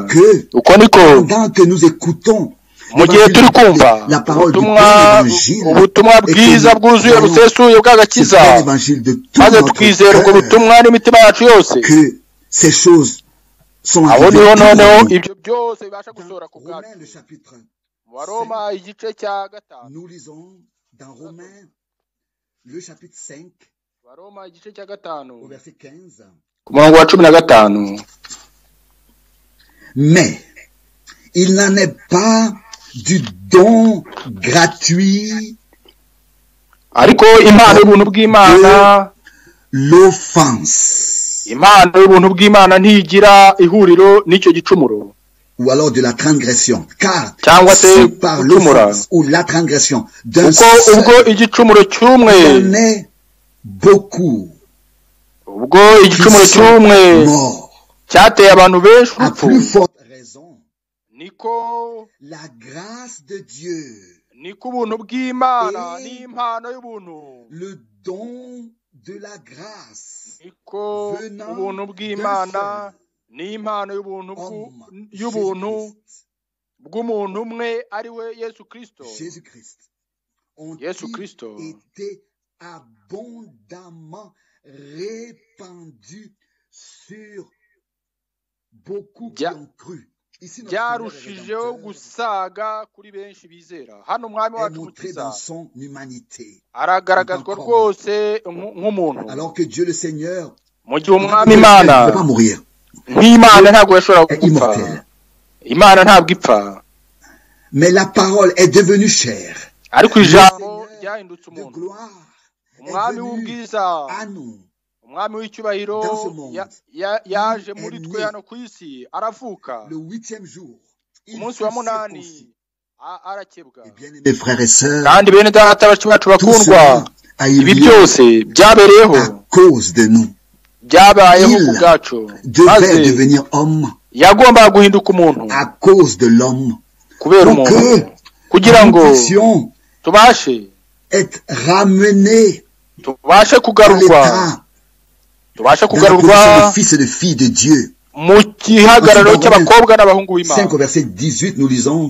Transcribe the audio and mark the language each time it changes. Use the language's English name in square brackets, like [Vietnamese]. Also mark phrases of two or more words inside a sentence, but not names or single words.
[Kinyarwanda] Uko niko mu gihe turi kumva ubutumwa bwiza bwuzuye busesuye bw'agakiza, maze tukizera ubwo butumwa n'imitima yacu yose, aho niho noneho ibyo byose bibasha gusohora ku bwacu. Mu Baroma igice cya 5, Baroma igice cya 5 ku murongo wa 15. [French] Mais il n'en est pas du don gratuit [Kinyarwanda] ariko impano y'ubuntu bw'Imana, [French] l'offense, [Kinyarwanda] impano y'ubuntu bw'Imana ntigira ihuriro n'icyo gicumuro, [French] ou alors de la transgression, car si par l'offense ou la transgression d'un seul, il en est beaucoup, [Kinyarwanda] ubwo igicumuro cy'umwe cyateye abantu benshi urupfu, niko [French] la grâce de Dieu, [Kinyarwanda] niko ubuntu bw'Imana n'impano y'ubuntu, [French] le don de la grâce, [Kinyarwanda] niko ubuntu bw'Imana n'impano y'ubuntu bw'umuntu umwe ari we Yesu Kristo, Yesu Kristo, [French] était abondamment répandu sur beaucoup qui ont cru. [Kinyarwanda] byarushijeho gusaga kuri benshi bizera. Hano umwami wacu mukiza aragaragazwa rwose nk'umuntu, mu gihe umwami Imana nk'Imana ntabwo yashobora gupfa, Imana ntabwo ipfa, [French] mais la parole est devenue chair, [Kinyarwanda] ariko ijambo ryahindutse umuntu, umwami w'ubwiza, umwami w'icyubahiro yaje muri twe hano ku isi, aravuka umunsi wa 8 arakebwa. Kandi bene data bacu bakundwa, ibi byose byabereyeho, byabayeho ku bwacu, maze yagombaga guhinduka umuntu kubera umuntu, kugira ngo tubashe kugarurwa mu gihagararo cy'abakobwa n'abahungu b'Imana.